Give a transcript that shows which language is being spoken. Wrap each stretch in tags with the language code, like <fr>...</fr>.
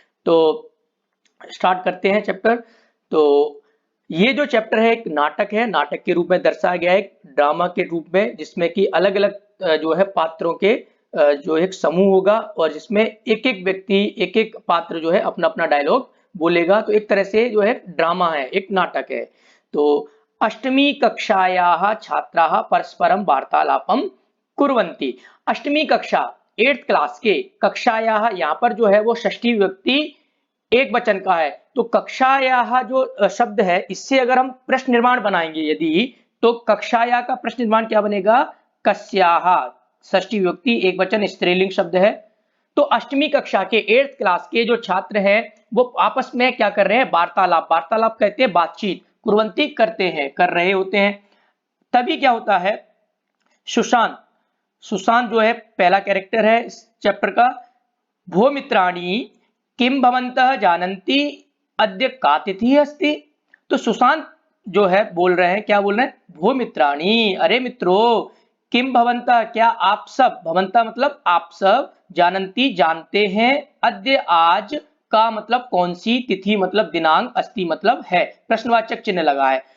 <hi>तो स्टार्ट करते हैं चैप्टर। तो ये जो चैप्टर है एक नाटक है, नाटक के रूप में दर्शाया गया है, एक ड्रामा के रूप में, जिसमें कि अलग अलग जो है पात्रों के जो एक समूह होगा और जिसमें एक एक व्यक्ति, एक एक पात्र जो है अपना अपना डायलॉग बोलेगा। तो एक तरह से जो है ड्रामा है, एक नाटक है।</hi> <sa>तो अष्टमी कक्षायाः छात्राः परस्परम वार्तालापम कुर्वन्ति।</sa> <hi>अष्टमी कक्षा, 8th क्लास के, कक्षायाः यहाँ पर जो है वो षष्ठी व्यक्ति एक वचन का है। तो कक्षायाः जो शब्द है, इससे अगर हम प्रश्न निर्माण बनाएंगे यदि, तो कक्षाया का प्रश्न निर्माण क्या बनेगा, कस्याः। षष्ठी व्यक्ति एक वचन स्त्रीलिंग शब्द है। तो अष्टमी कक्षा के 8th क्लास के जो छात्र हैं वो आपस में क्या कर रहे हैं, वार्तालाप। वार्तालाप कहते हैं बातचीत, कुर्वन्ति करते हैं, कर रहे होते हैं। तभी क्या होता है, सुशांत, सुशांत जो है पहला कैरेक्टर है इस चैप्टर का।</hi> <sa>भो मित्राणि किम भवन्तः जानन्ति अद्य का तिथि अस्ति।</sa> <hi>तो सुशांत जो है बोल रहे हैं, क्या बोल रहे हैं,</hi> <sa>भो मित्राणि,</sa> <hi>अरे मित्रों,</hi> <sa>किम भवन्तः,</sa> <hi>क्या आप सब, भवन्तः मतलब आप सब, जानन्ति जानते हैं, अद्य आज, का मतलब कौन सी, तिथि मतलब दिनांक, अस्ति मतलब है, प्रश्नवाचक चिन्ह लगा है।</hi>